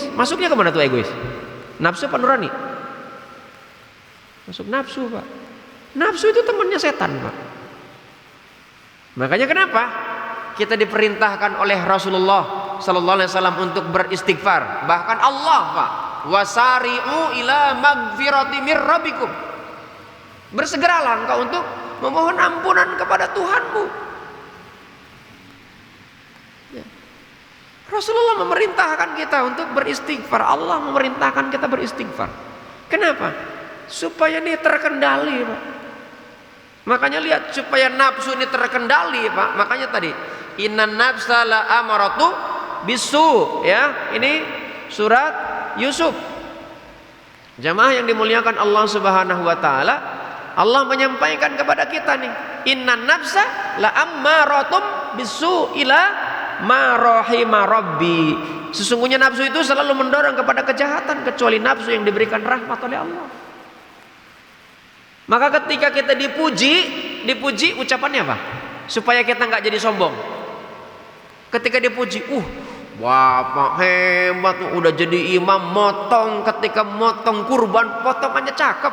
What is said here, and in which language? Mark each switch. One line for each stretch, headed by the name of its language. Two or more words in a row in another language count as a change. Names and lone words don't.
Indonesian: Masuknya kemana tuh egois? Nafsu apa nurani? Masuk nafsu Pak. Nafsu itu temannya setan Pak. Makanya kenapa kita diperintahkan oleh Rasulullah
Arabic: صلى الله عليه وسلم
Indonesian: untuk beristighfar. Bahkan Allah Pak,
Arabic: وسارعوا إلى مغفرة من ربكم.
Indonesian: Bersegeralah engkau untuk memohon ampunan kepada Tuhanmu. Ya. Rasulullah memerintahkan kita untuk beristighfar. Allah memerintahkan kita beristighfar. Kenapa? Supaya ini terkendali Pak. Makanya lihat, supaya nafsu ini terkendali Pak. Makanya tadi
Arabic: إن النفس لأمارة بالسوء,
Indonesian: ya. Ini surat Yusuf. Jamaah yang dimuliakan Allah
Arabic: سبحانه وتعالى,
Indonesian: Allah menyampaikan kepada kita nih,
Arabic: إن النفس لأمارة بالسوء إلا ما رحم ربي.
Indonesian: Sesungguhnya nafsu itu selalu mendorong kepada kejahatan kecuali nafsu yang diberikan rahmat oleh Allah. Maka ketika kita dipuji ucapannya apa? Supaya kita nggak jadi sombong. Ketika dipuji, Bapak hebat, udah jadi imam, motong, ketika motong kurban potongannya cakep.